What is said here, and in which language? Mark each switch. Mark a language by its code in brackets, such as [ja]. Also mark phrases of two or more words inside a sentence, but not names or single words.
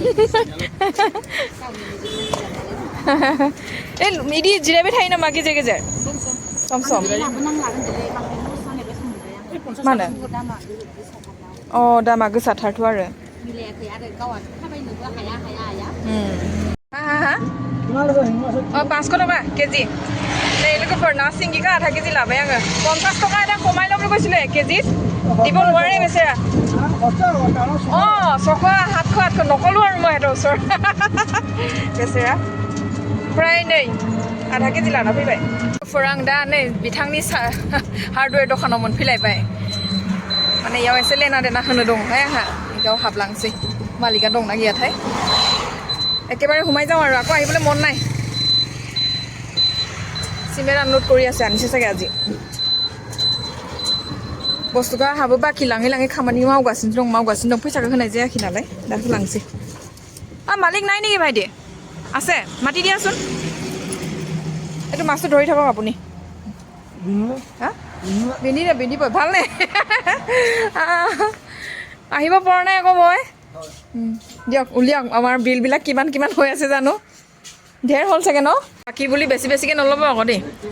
[brx] बिदि जिरायबाय थायो नामा गेजेर गेजेर सम सम मा होनो अ दामा गोसाथारथ' आरो अ 500 टका केजि नै लोगोफोर ना सिंगिखौ आधा केजि लाबाय आङो 50 टका [as] এটা কমাই ল'বলৈ কৈছিলে 1 কেজিত দিব নোৱাৰে বেচেৰা অ 700 নক'লোঁ আৰু মই সিহঁতৰ ওচৰত [brx] बेसेरा ओमफ्राय नै आधा केजि लाना फैबाय आं दा नै बिथांनि हार्डवेर दखानाव मोनफैलायबाय माने इयाव एसे लेना देना होनो दंहाय आंहा इयाव हाबलांसै मालिका दंना गैयाथाय एकेबारे [as] সোমাই যাওঁ আৰু আকৌ আহিবলৈ মন নাই চিমেণ্ট আনলোড কৰি আছে আনিছে চাগে আজি [brx] बस्तुखौ आहाबो बाखि लाङै खामानि मावगासिनो दं फैसाखौ होनाय जायाखै नालाय दा होलांसै मालिक [as] নাই নেকি ভাইটি আছে মাতি দিয়াচোন এইটো মাছটো ধৰি থাকক আপুনি হা বিন্দিব ভালনে আহিব পৰা নাই আকৌ মই দিয়ক উলিয়াওক আমাৰ বিলবিলাক কিমান হৈ আছে জানো ঢেৰ হ'ল চাগে ন বাকী বুলি বেছিকৈ নল'ব আকৌ দেই